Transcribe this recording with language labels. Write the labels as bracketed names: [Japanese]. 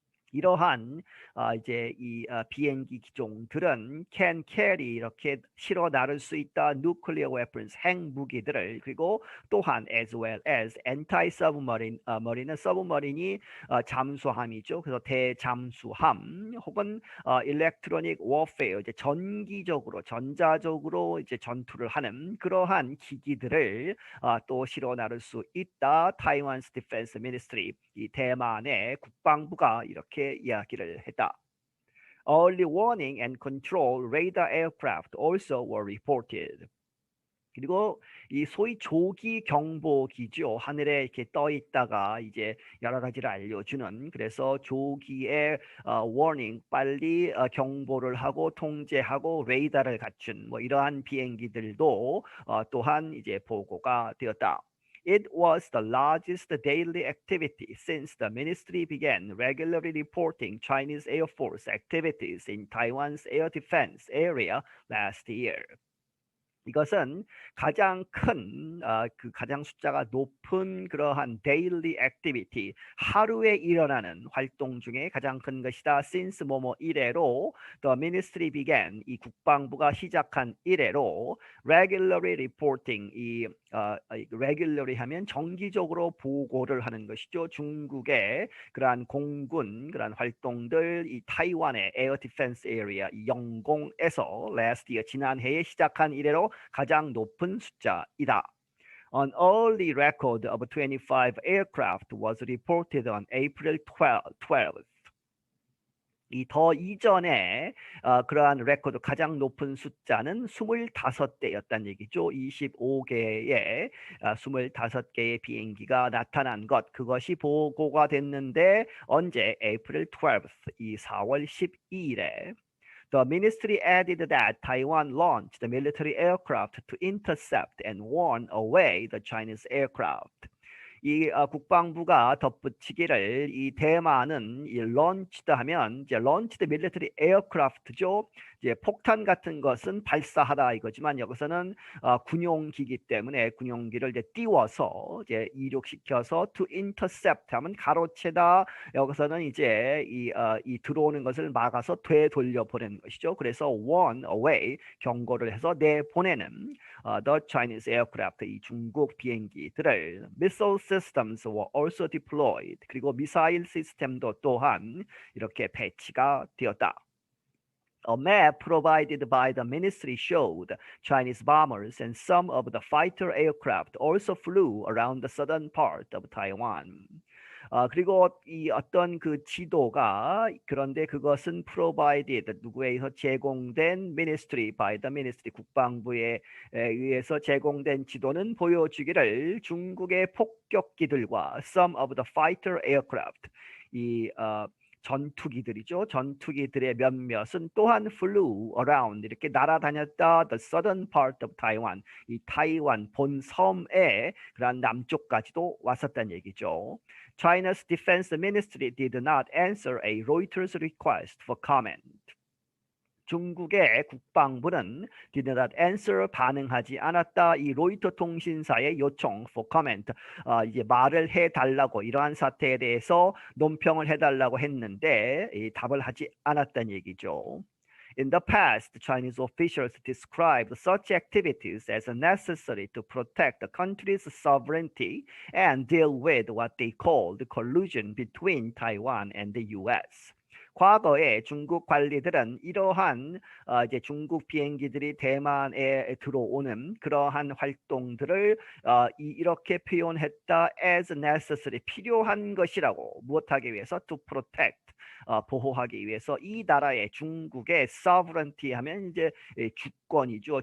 [Korean] 이러한 이제 이 비행기 기종들은 [English] can carry [Korean] 이렇게 실어 나를 수 있다 [English] nuclear weapons [Korean] 핵무기들을 그리고 또한 [English] as well as anti-submarine [Korean] 머리는 submarine이 잠수함이죠. 그래서 대잠수함 혹은 [English] electronic warfare [Korean] 이제 전기적으로 전자적으로 이제 전투를 하는 그러한 기기들을 또 실어 나를 수 있다. [English] Taiwan's defense ministry [Korean] 이 대만의 국방부가 이렇게 이야기를 했다. [English] Early warning and control radar aircraft also were reported. [Korean] 그리고 이 소위 조기 경보기죠. 하늘에 이렇게 떠 있다가 이제 여러 가지를 알려주는 그래서 조기에 warning 빨리 경보를 하고 통제하고 레이더를 갖춘 뭐 이러한 비행기들도 또한 이제 보고가 되었다. [English] It was the largest daily activity since the ministry began regularly reporting Chinese Air Force activities in Taiwan's air defense area last year. [Korean] 이것은 가장 큰, 가장 숫자가 높은 그러한 [English] daily activity, [Korean] 하루에 일어나는 활동 중에 가장 큰 것이다. since 뭐뭐 이래로 [English] the ministry began, [Korean] 이 국방부가 시작한 이래로 [English] regularly reporting, [Korean] regularly 하면 정기적으로 보고를 하는 것이죠. 중국의 그러한 공군, 그러한 활동들, 이 타이완의 에어 디펜스 에리아, 영공에서 [English] last year, [Korean] 지난해에 시작한 이래로 가장 높은 숫자이다. [English] An early record of 25 aircraft was reported on April 12th. [Korean] 이 더 이전에 그러한 레코드 가장 높은 숫자는 25대였다는 얘기죠. 25개의 25개의 비행기가 나타난 것 그것이 보고가 됐는데 언제? [English] April 12th [Korean] 이 4월 12일에 [English] The ministry added that Taiwan launched military aircraft to intercept and warn away the Chinese aircraft. [Korean] 이 국방부가 덧붙이기를 이 대만은 이 launched 하면 이제 [English] launched military aircraft [Korean] 죠. 이제 폭탄 같은 것은 발사하다 이거지만 여기서는 군용기기 때문에 군용기를 이제 띄워서 이제 이륙시켜서 [English] to intercept [Korean] 하면 가로채다. 여기서는 이제 이 들어오는 것을 막아서 되돌려 보내는 것이죠. 그래서 [English] warn away [Korean] 경고를 해서 내보내는 [English] the Chinese aircraft [Korean] 이 중국 비행기들을 [English] missile systems were also deployed. [Korean] 그리고 미사일 시스템도 또한 이렇게 배치가 되었다. [English] A map provided by the ministry showed Chinese bombers and some of the fighter aircraft also flew around the southern part of Taiwan. [Korean] 그리고 이 어떤 그 지도가 그런데 그것은 provided 누구에서 제공된 ministry [English] by the ministry [Korean] 국방부에 의해서 제공된 지도는 보여주기를 중국의 폭격기들과 [English] some of the fighter aircraft [Korean] 이 전투기들이죠. 전투기들의 몇몇은 또한 [English] flew around [Korean] 이렇게 날아다녔다. [English] The southern part of Taiwan [Korean] 이 타이완 본 섬의 그런 남쪽까지도 왔었다는 얘기죠. [English] China's defense ministry did not answer a Reuters request for comment. [Korean] 중국의 국방부는 [English] did not answer [Korean] 반응하지 않았다. 이 로이터 통신사의 요청 [English] for comment [Korean] 이제 말을 해달라고 이러한 사태에 대해서 논평을 해달라고 했는데 답을 하지 않았다는 얘기죠. [English] In the past, Chinese officials described such activities as necessary to protect the country's sovereignty and deal with what they called collusion between Taiwan and the U.S. [Korean] 과거에 중국 관리들은 이러한 이제 중국 비행기들이 대만에 들어오는 그러한 활동들을 이렇게 표현했다. [English] as necessary [Korean] 필요한 것이라고 무엇하기 위해서 [English] to protect [Korean] 보호하기 위해서 이 나라의 중국의 sovereignty 하면 이제 주권이죠.